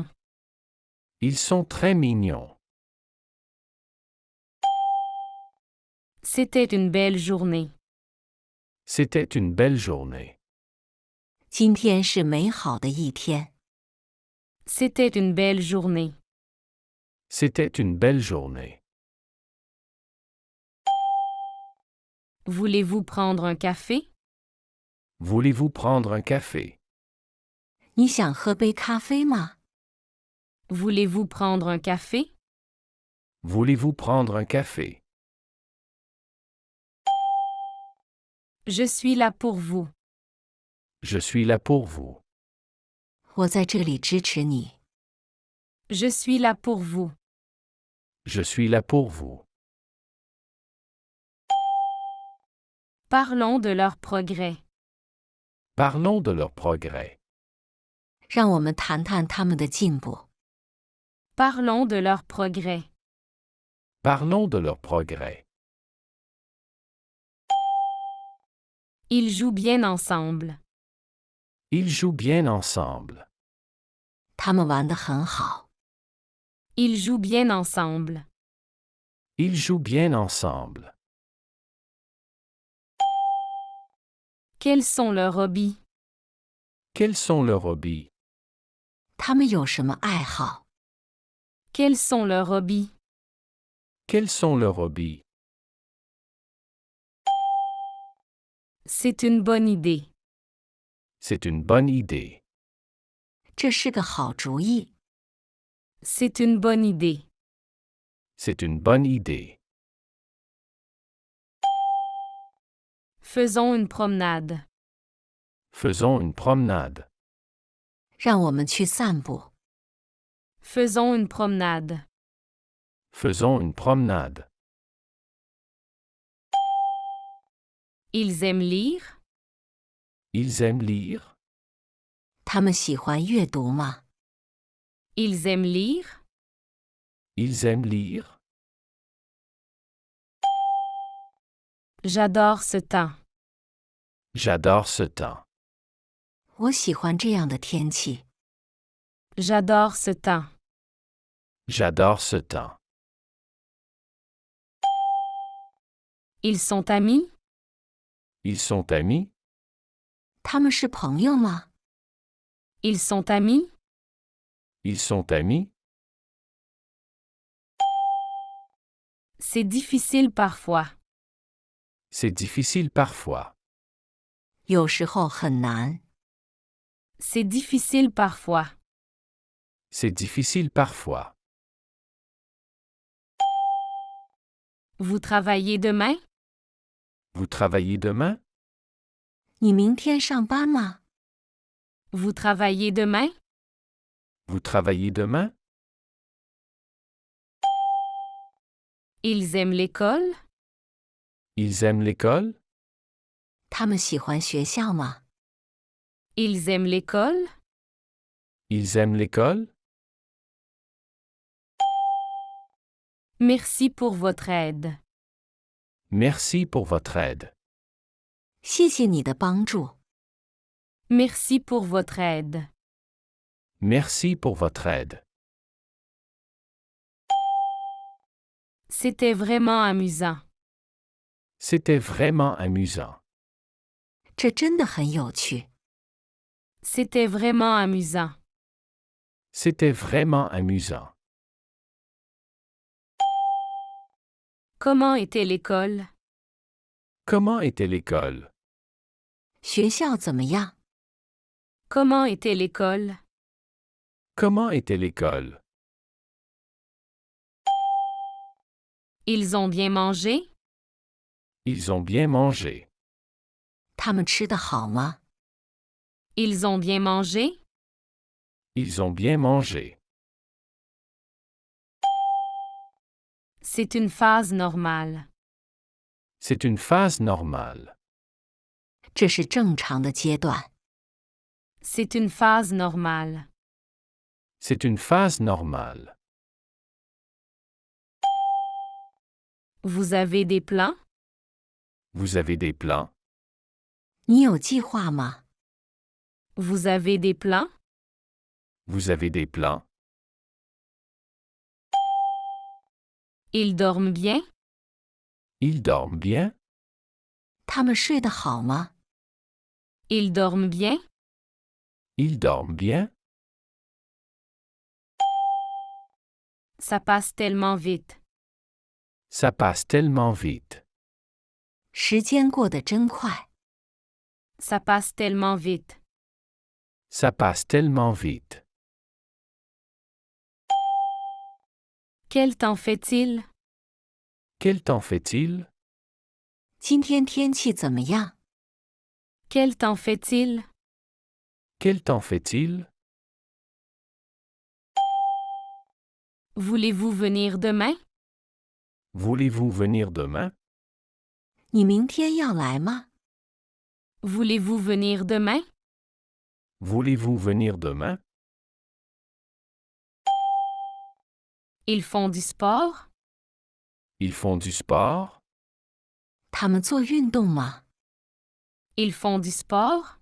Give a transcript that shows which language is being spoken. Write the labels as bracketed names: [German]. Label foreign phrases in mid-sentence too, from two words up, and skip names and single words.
[French] Ils sont très mignons. C'était une belle journée. C'était une belle journée. [Chinese] 今天是美好的一天。 [French] C'était une belle journée. C'était une belle journée. Voulez-vous prendre un café? Voulez-vous prendre un café? [Chinese] 你想喝杯咖啡吗？ [French] Voulez-vous prendre un café? Voulez-vous prendre un café? Je suis là pour vous. Je suis là pour vous. [Chinese] 我在这里支持你。 [French] Je suis là pour vous. Je suis là pour vous. Parlons de leur progrès. Parlons de leur progrès. [Chinese] 让我们谈谈他们的进步。 [French] Parlons de leur progrès. Parlons de leur progrès. Ils jouent bien ensemble. Ils jouent bien ensemble. [Chinese] 他们玩得很好。 [French] Ils jouent bien ensemble. Ils jouent bien ensemble. Quels sont leurs hobbies? Quels sont leurs hobbies? [Chinese] 他们有什么爱好？ [French] Quels sont leurs hobbies? Quels sont leurs hobbies? C'est une bonne idée. C'est une bonne idée. [Chinese] 这是个好主意。 [French] C'est une bonne idée. C'est une bonne idée. Faisons une promenade. Faisons une promenade. [Chinese] 让我们去散步。 [French] Faisons une promenade. Faisons une promenade. Ils aiment lire? Ils aiment lire? [Chinese] 他们喜欢阅读吗？ [French] Ils aiment lire? Ils aiment lire? J'adore ce temps. J'adore ce temps. [Chinese] 我喜欢这样的天气。 [French] J'adore ce temps. J'adore ce temps. Ils sont amis? Ils sont amis? [Chinese] 他们是朋友吗？ [French] Ils sont amis? Ils sont amis? C'est difficile parfois. C'est difficile parfois. [Chinese] 有时候很难。 [French] C'est difficile parfois. C'est difficile parfois. Vous travaillez demain? Vous travaillez demain? [Chinese] 你明天上班吗？ [French] Vous travaillez demain? Vous travaillez demain? Ils aiment l'école? Ils aiment l'école? [Chinese] 他们喜欢学校吗？ [French] Ils aiment l'école? Ils aiment l'école? Merci pour votre aide. Merci pour votre aide. [Chinese] 谢谢你的帮助。 [French] Merci pour votre aide. Merci pour votre aide. C'était vraiment amusant. C'était vraiment amusant. [Chinese] 这真的很有趣。 [French] C'était vraiment amusant. C'était vraiment amusant. Comment était l'école? Comment était l'école? [Chinese] 学校怎么样？ [French] Comment était l'école? Comment était l'école? Ils ont bien mangé? Ils ont bien mangé. [Chinese] 他们吃得好吗？ [French] Ils ont bien mangé? Ils ont bien mangé. C'est une phase normale. C'est une phase normale. [Chinese] 这是正常的阶段。 [French] C'est une phase normale. C'est une phase normale. Vous avez des plans? Vous avez des plans? [Chinese] 你有计划吗？ [French] Vous avez des plans? Vous avez des plans? Ils dorment bien? Ils dorment bien? [Chinese] 他们睡得好吗？ [French] Ils dorment bien? Ils dorment bien? Ça passe tellement vite. Ça passe tellement vite. [Chinese] 时间过得真快。 [French] Ça passe tellement vite. Ça passe tellement vite. Quel temps fait-il? Quel temps fait-il? [Chinese] 今天天气怎么样？ [French] Quel temps fait-il? Quel temps fait-il? Voulez-vous venir demain? Voulez-vous venir demain? [Chinese] 你明天要来吗？ [French] Voulez-vous venir demain? Voulez-vous venir demain? Ils font du sport? Ils font du sport? [Chinese] 他们做运动吗？ [French] Ils font du sport?